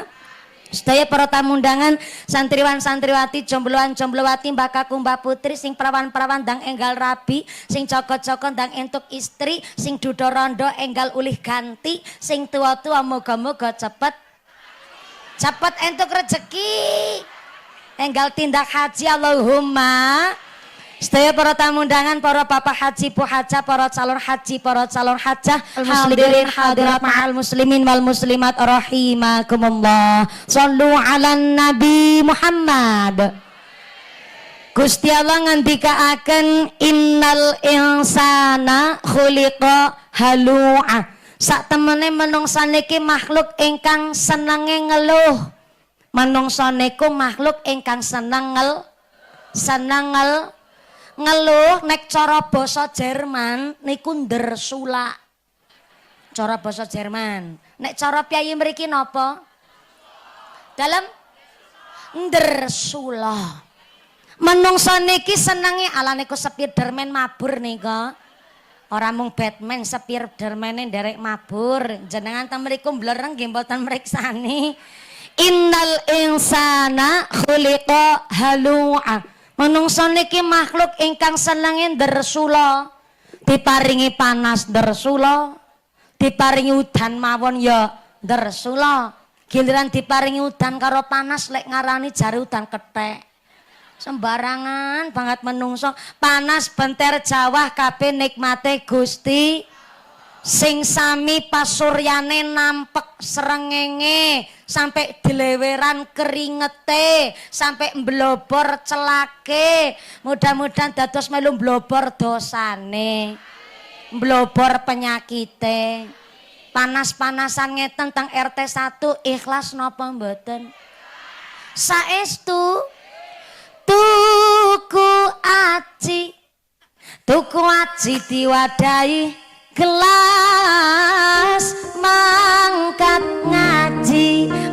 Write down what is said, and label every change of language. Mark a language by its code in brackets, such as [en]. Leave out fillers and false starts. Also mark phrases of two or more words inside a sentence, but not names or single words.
[jv] Sedaya para tamu undangan santriwan santriwati jombloan jomblowati mbak kakung mbak putri sing perawan-perawan ndang enggal rabi sing joko-joko ndang entuk istri sing duda rondo enggal ulih ganti sing tua-tua moga-moga cepet entuk rezeki enggal tindak haji Allahumma. Sedaya para tamu undangan, para bapak haji, bu hajah, para calon haji, para calon hajah, hadirin hadirat [ar] مع المسلمين والمسلمات رحمكم الله. صلوا على نبي محمد. [jv] Gusti Allah ngandikaaken [ar] إن الإنسان خلق هلوعا. [jv] Sak temene menungsa niki makhluk ingkang senenge ngeluh. Menungsa niku makhluk ingkang seneng ngeluh nek cara basa Jerman niku ndersula. Cara basa Jerman. Nek cara piyayi mriki napa? Dalem ndersula. Menungsa niki senenge ala niku Spiderman mabur nika. Ora mung Batman Spidermane nderek mabur. Jenengan teng mriku blereng nggih mboten mriksani. [ar] إن الإنسان خلق هلوعا. [jv] Menungsa niki makhluk ingkang senenge ndersula, diparingi panas ndersula, diparingi udan mawon ya ndersula. Giliran diparingi udan karo panas lek ngarani jare udan kethek. Sembarangan banget menungso, panas benter Jawa kabeh nikmate Gusti. sing sami pasuryane nampek srengenge sampai dileweran keringete sampai mblobor celake mudah-mudahan dados melu mblobor dosane mblobor penyakite panas-panasan ngeten teng RT 1 ikhlas napa mboten saestu tuku aji diwadahi gelas mangkat ngaji